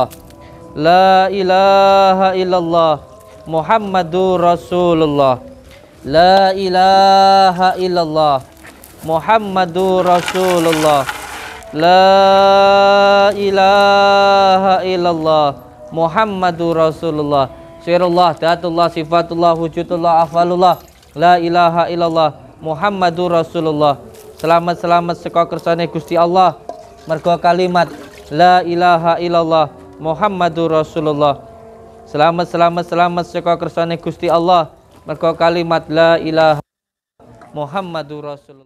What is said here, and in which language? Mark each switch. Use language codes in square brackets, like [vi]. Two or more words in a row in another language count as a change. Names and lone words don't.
[ar] لا إله إلا الله محمد رسول الله. لا إله إلا الله محمد رسول الله. لا إله إلا الله محمد رسول الله. سر الله، ذات الله، صفة الله، وجود الله، أفعال الله. لا إله إلا الله محمد رسول الله. [jv] Selamat saka kersane Gusti Allah mergo kalimat [ar] لا إله إلا الله محمد رسول الله. [jv] Selamat saka kersane Gusti Allah mergo kalimat [ar] لا إله محمد رسول الله.